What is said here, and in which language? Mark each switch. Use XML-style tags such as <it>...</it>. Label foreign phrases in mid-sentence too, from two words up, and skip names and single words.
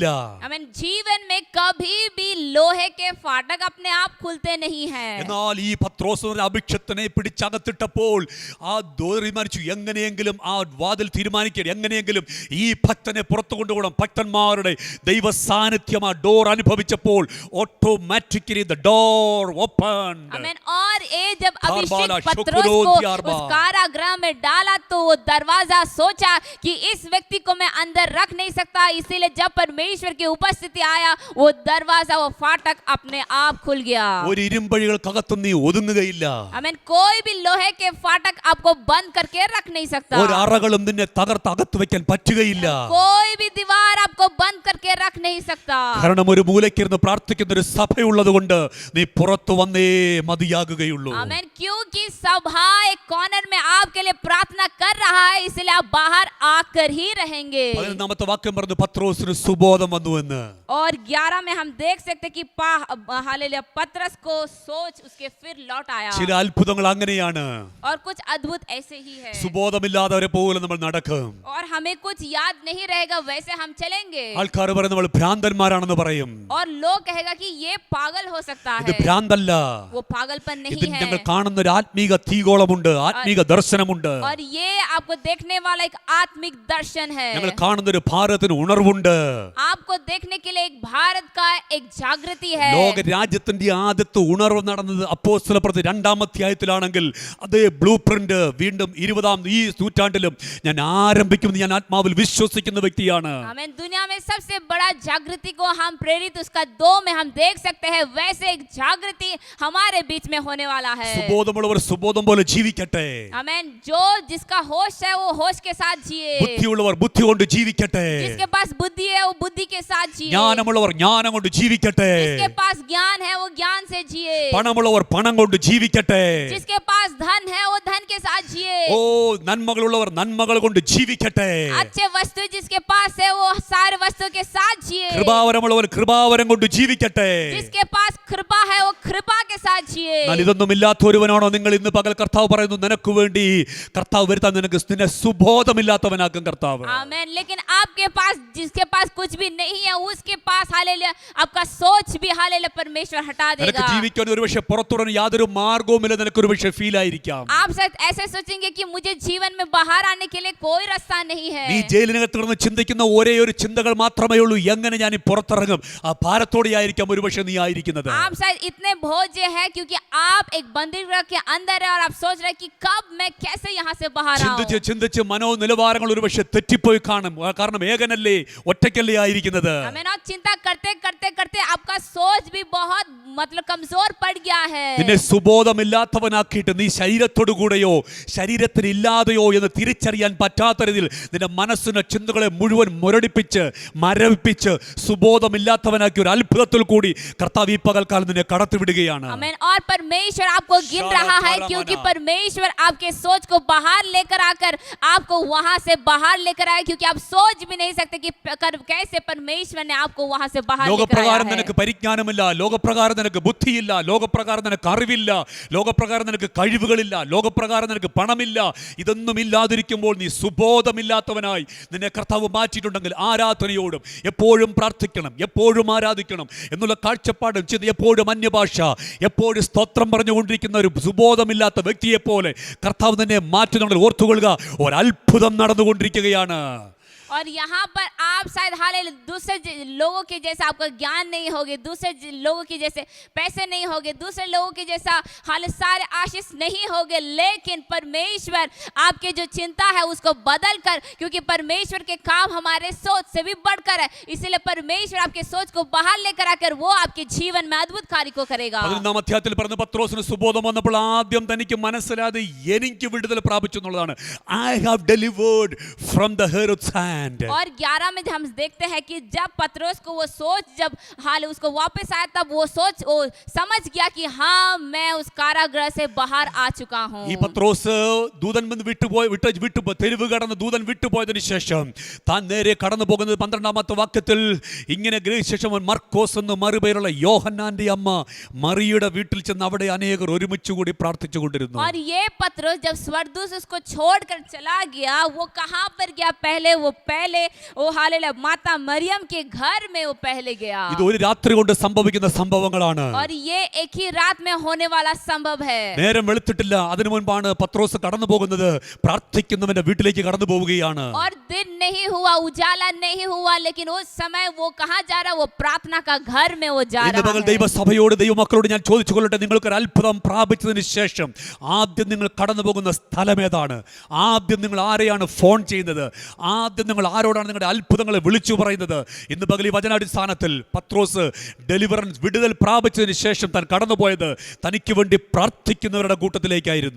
<hi>आमीन। जीवन में कभी भी लोहे के फाटक अपने आप खुलते नहीं हैं।</hi> <ml>എന്നാൽ ഈ പത്രോസിന്റെ അഭിഷക്തനെ പിടിച്ചകത്തിട്ടപ്പോൾ ആ തീരുമാനിച്ചു, എങ്ങനെയെങ്കിലും ആ വാതിൽ തീരുമാനിക്കണം, എങ്ങനെയെങ്കിലും ഈ ഭക്തനെ പുറത്തു കൊണ്ടുപോകണം. ഭക്തന്മാരുടെ ദൈവ സാന്നിധ്യം ആ ഡോർ അനുഭവിച്ചപ്പോൾ</ml> <en>automatically the door open.</en> <hi>आमीन। और ये जब अभिषेक पत्रोस को उस कारागृह में डाला तो वो दरवाजा सोचा कि इस व्यक्ति को मैं अंदर रख नहीं सकता, इसीलिए जब परमेश्वर की उपस्थिति आया वो दरवाजा, वो फाटक अपने आप खुल गया।</hi> <ml>ഒരു ഇരുമ്പഴികൾക്കകത്ത് നീ ഒതുങ്ങുകയില്ല.</ml> <hi>आमीन। कोई भी लोहे के फाटक आपको बंद करके रख नहीं सकता।</hi> <ml>ഒരു അറകളും നിന്നെ തകർത്ത് അകത്ത് വെക്കാൻ പറ്റുകയില്ല.</ml> <hi>कोई भी दीवार आपको बंद करके रख नहीं सकता।</hi> <ml>കാരണം ഒരു മൂലയ്ക്കിരുന്ന് പ്രാർത്ഥിക്കുന്ന ഒരു സഭയുള്ളത് കൊണ്ട് നീ പുറത്തു വന്നേ മതിയാകുകയുള്ളൂ.</ml> <hi>आमीन। क्योंकि सभा एक कॉर्नर में आपके लिए प्रार्थना कर रहा है, इसलिए आप बाहर आकर ही रहेंगे।</hi> <ml>11ാമത്തെ വാക്യം പറഞ്ഞു പത്രോസിന് സുബോധം വന്നു എന്ന്.</ml> <hi>और 11 में हम देख सकते कि हालेलुया पतरस को सोच उसके फिर लौट आया।</hi> <ml>ചില അത്ഭുതങ്ങൾ അങ്ങനെയാണ്.</ml> <hi>और कुछ अद्भुत ऐसे ही है।</hi> <ml>സുബോധമില്ലാത്തവരെ പോലെ നമ്മൾ നടക്കും.</ml> <hi>और हमें कुछ याद नहीं रहेगा, वैसे हम चलेंगे।</hi> <ml>ആൾക്കാർ പറയും നമ്മൾ ഭ്രാന്തന്മാരാണെന്ന് പറയും.</ml> <hi>और लोग कहेगा कि ये पागल हो सकता</hi> <ml>ഇത്</ml> <hi>है।</hi> <ml>ഭ്രാന്തല്ല.</ml> <hi>वो पागलपन नहीं</hi> <ml>ഇതിൽ</ml> <hi>है।</hi> <ml>ഞങ്ങൾ കാണുന്ന ഒരു ആത്മീക തീഗോളമുണ്ട്, ആത്മീക ദർശനമുണ്ട്.</ml> <hi>और ये आपको देखने वाला एक आत्मिक दर्शन है।</hi> <ml>ഞങ്ങൾ കാണുന്ന ഒരു ഭാരതത്തിന് ഉണർവുണ്ട്.</ml> <hi>आपको देखने के लिए एक भारत का एक जागृति है।</hi> <ml>ലോക രാജ്യത്തിന്റെ ആദ്യത്തെ ഉണർവ് നടന്നത് അപ്പോസ്തലപ്രവൃത്തി 2-ാം അധ്യായത്തിലാണെങ്കിൽ അതേ</ml> <en>blue print</en> <ml>വീണ്ടും 20ാം ഈ നൂറ്റാണ്ടിലും ഞാൻ ആരംഭിക്കുമെന്ന് ഞാൻ ആത്മാവിൽ വിശ്വസിക്കുന്ന വ്യക്തിയാണ്.</ml> <hi>आमीन। दुनिया में सबसे बड़ा जागृति को हम प्रेरित उसका 2 में हम देख सकते हैं, वैसे एक जागृति हमारे बीच में होने वाला है।</hi> <ml>സുബോധമുള്ളവർ സുബോധം പോലെ ജീവിക്കട്ടെ.</ml> <hi>आमीन। जो जिसका होश है वो होश के साथ जिए।</hi> <ml>ബുദ്ധിയുള്ളവർ ബുദ്ധി കൊണ്ട് ജീവിക്കട്ടെ.</ml> <hi>जिसके पास बुद्धि है वो बुद्धि के साथ जिए।</hi> <ml>ജ്ഞാനമുള്ളവർ ജ്ഞാനം കൊണ്ട് ജീവിക്കട്ടെ.</ml> <hi>जिसके पास ज्ञान है वो ज्ञान से जिए।</hi> <ml>പണമുള്ളവർ പണം കൊണ്ട് ജീവിക്കട്ടെ.</ml> <hi>जिसके पास धन है वो धन के साथ जिए।</hi> <ml>ഓ നന്മകളുള്ളവർ നന്മകൾ കൊണ്ട് ജീവിക്കട്ടെ.</ml> <hi>अच्छे वस्तु जिसके पास है वो सारे वस्तु के साथ जिए।</hi> <ml>കൃപാവരമുള്ളവർ കൃപാവരം കൊണ്ട് ജീവിക്കട്ടെ.</ml> <hi>जिसके पास कृपा है वो कृपा के साथ जिए।</hi> <ml>എന്നാൽ ഇതൊന്നും ഇല്ലാത്ത ഒരുവനാണോ നിങ്ങൾ ഇന്ന് പകൽ കർത്താവ് പറയുന്നു നിനക്ക് വേണ്ടി കർത്താവ് വരുത്താൻ നിനക്ക് നിന്നെ സുബോധമില്ലാത്തവനാക്കും കർത്താവ്.</ml> <hi>आमीन। लेकिन आपके पास जिसके पास कुछ भी नहीं है उसके पास हालेलुया आपका सोच भी हालेलुया परमेश्वर हटा</hi> <ml>നിനക്ക്</ml> <hi>देगा।</hi> <ml>ജീവിക്കാൻ ഒരുപക്ഷെ പുറത്തുടനെ യാതൊരു മാർഗവുമില്ല, നിനക്ക് ഒരുപക്ഷെ ഫീൽ ആയിരിക്കാം.</ml> <hi>आप शायद ऐसे सोचेंगे कि मुझे जीवन में बाहर आने के लिए कोई रास्ता नहीं है।</hi> <ml>നീ ജയിലിനകത്ത് കിടന്ന് ചിന്തിക്കുന്ന ഒരേ ഒരു ചിന്തകൾ മാത്രമേ ഉള്ളൂ, എങ്ങനെ ഞാൻ ഈ പുറത്തിറങ്ങും. ആ ഭാരത്തോടെ ആയിരിക്കാം ഒരുപക്ഷെ നീ ആയിരിക്കുന്നത്.</ml> <hi>आप शायद इतने बोझ है क्योंकि आप एक बंदीगृह के अंदर है और आप सोच रहे हैं कि कब मैं कैसे यहाँ से बाहर आऊं।</hi> <ml>ചിന്തിച്ച് ചിന്തിച്ച് മനോനിലവാരങ്ങൾ ഒരുപക്ഷെ തെറ്റിപ്പോയി കാണും. കാരണം ഏകനല്ലേ ഒറ്റയ്ക്കല്ലേ ആയിരിക്കുന്നത്.</ml> <hi>आमीन। और चिंता करते करते करते आपका सोच भी बहुत मतलब कमजोर पड़ गया है।</hi> <ml>നിന്നെ സുബോധമില്ലാത്തവനാക്കിയിട്ട് നീ ശരീരത്തോടു കൂടെയോ ശരീരത്തിനില്ലാതെയോ എന്ന് തിരിച്ചറിയാൻ പറ്റാത്ത രീതിയിൽ നിന്റെ മനസ്സിന്റെ ചിന്തകളെ മുഴുവൻ മുരടിപ്പിച്ച് മരവിപ്പിച്ച് സുബോധമില്ലാത്തവനാക്കി ഒരു അത്ഭുതത്തിൽ കൂടി കർത്താവ് ഈ പകൽക്കാലം നിന്നെ കടത്തിവിടുകയാണ്.</ml> <hi>आमीन। और परमेश्वर परमेश्वर आपको गिन रहा है, क्योंकि परमेश्वर आपके सोच को बाहर लेकर आकर आपको वहां से बाहर लेकर आया, क्योंकि आप सोच भी नहीं सकते कि कैसे परमेश्वर ने आपको वहां से बाहर लेकर आया</hi> <ml>ലോകപ്രകാരം</ml> <hi>है।</hi> <ml>നിനക്ക് പരിജ്ഞാനമില്ല, ലോകപ്രകാരം നിനക്ക് ബുദ്ധിയില്ല, ലോകപ്രകാരം നിനക്ക് അറിവില്ല, ലോകപ്രകാരം നിനക്ക് കഴിവുകളില്ല, ലോകപ്രകാരം നിനക്ക് പണമില്ല. ഇതൊന്നും ഇല്ലാതിരിക്കുമ്പോൾ നീ സുബോധമില്ലാത്തവനായി നിന്നെ കർത്താവ് മാറ്റിയിട്ടുണ്ടെങ്കിൽ ആരാധനയോടും എപ്പോഴും പ്രാർത്ഥിക്കണം, എപ്പോഴും ആരാധിക്കണം എന്നുള്ള കാഴ്ചപ്പാടും ചിന്ത, എപ്പോഴും അന്യഭാഷ, എപ്പോഴും സ്തോത്രം പറഞ്ഞുകൊണ്ടിരിക്കുന്ന ഒരു സുബോധമില്ലാത്ത വ്യക്തിയെ പോലെ കർത്താവ് തന്നെ മാറ്റുന്നുണ്ടെങ്കിൽ ഓർത്തുകൊള്ളുക, ഒരത്ഭുതം നടന്നുകൊണ്ടിരിക്കുകയാണ്.</ml> <hi>और यहाँ पर आप शायद हालेलुया दूसरे लोगों के जैसा आपका ज्ञान नहीं होगे, दूसरे लोगों के जैसे पैसे नहीं होगे, दूसरे लोगों के जैसा हाल सारे आशीष नहीं होगे, लेकिन परमेश्वर आपके जो चिंता है उसको बदल कर, क्योंकि परमेश्वर के काम हमारे सोच से भी बढ़कर है, इसीलिए परमेश्वर आपके सोच को बाहर लेकर आकर वो आपके जीवन में अद्भुत कार्य को करेगा।</hi> <ml>11-ാം അധ്യായത്തിൽ പറഞ്ഞ പത്രോസിന് സുബോധം വന്നപ്പോൾ ആദ്യം തനിക്ക് മനസ്സിലായത് എനിക്ക് വിടുതൽ പ്രാപിച്ചു എന്നുള്ളതാണ്.</ml> <en>I have delivered from the Herod's hand.</en> <hi>और 11 में हम देखते हैं कि जब पतरस को वो सोच, जब हाल उसको वापस आया, तब वो सोच वो समझ गया कि हाँ मैं उस कारागृह से बाहर आ चुका हूँ।</hi> <ml>ഈ പത്രോസ് ദൂതൻ വിട്ടു തെരുവ് കടന്ന് ദൂതൻ വിട്ടുപോയതിനു ശേഷം താൻ നേരെ കടന്നു പോകുന്നത് 12-ാമത്തെ വാക്യത്തിൽ ഇങ്ങനെ ഗ്രഹിച്ച ശേഷം മർക്കോസ് എന്ന് മറുപേരുള്ള യോഹന്നാന്റെ അമ്മ മറിയുടെ വീട്ടിൽ ചെന്ന് അവിടെ അനേകർ ഒരുമിച്ച് കൂടി പ്രാർത്ഥിച്ചുകൊണ്ടിരുന്നു.</ml> <hi>और ये पतरस जब स्वर्गदूत उसको छोड़कर चला गया, वो कहाँ पर गया? पहले वो हालेलुया माता मरियम के घर में वो पहले गया।</hi> <ml>ഇത് ഒരു രാത്രി കൊണ്ട് സംഭവിക്കുന്ന സംഭവങ്ങളാണ്.</ml> <hi>और ये एक ही रात में होने वाला संभव है।</hi> <ml>നേരം വെളുത്തിട്ടില്ല, അതിനു മുൻപാണ് പത്രോസ് കടന്നു പോകുന്നത്, പ്രാർത്ഥിക്കുന്നവന്റെ വീട്ടിലേക്ക് കടന്നു പോവുകയാണ്.</ml> <hi>और दिन नहीं हुआ, उजाला नहीं हुआ, लेकिन उस समय वो कहाँ जा रहा? वो प्रार्थना का घर में वो जा</hi> <ml>ഇന്ന്</ml> <hi>रहा</hi> <ml>പകൽ</ml> <hi>है।</hi> <ml>ദൈവസഭയോട് ദൈവമക്കളോട് ഞാൻ ചോദിച്ചു കൊള്ളട്ടെ, നിങ്ങൾക്ക് ഒരു അത്ഭുതം പ്രാപിച്ചതിന് ശേഷം ആദ്യം നിങ്ങൾ കടന്നു പോകുന്ന സ്ഥലം ഏതാണ്? ആദ്യം നിങ്ങൾ ആരെയാണ് ഫോൺ ചെയ്യുന്നത്? ആദ്യം നിങ്ങൾ ആരോടാണ് നിങ്ങളുടെ അത്ഭുതങ്ങളെ വിളിച്ചു പറയുന്നത്? ഇന്ന് പകൽ ഈ വചനാടിസ്ഥാനത്തിൽ പത്രോസ് ഡെലിവറൻസ് വിടുതൽ പ്രാപിച്ചതിന് ശേഷം താൻ കടന്നുപോയത് തനിക്ക് വേണ്ടി പ്രാർത്ഥിക്കുന്നവരുടെ കൂട്ടത്തിലേക്കായിരുന്നു.</ml>